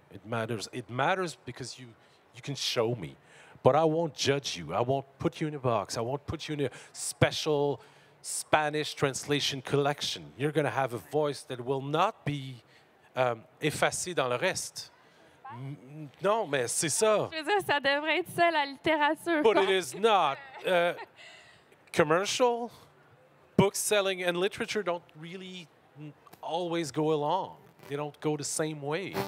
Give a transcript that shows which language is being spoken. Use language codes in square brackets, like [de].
[en] It matters because you can show me. But I won't judge you. I won't put you in a box. I won't put you in a special Spanish translation collection. You're going to have a voice that will not be [fr] effacé dans le reste. Non, mais c'est ça. Je veux dire, ça devrait être ça, la littérature. [en] But it is not. Commercial, book selling, and literature don't really always go along. They don't go the same way.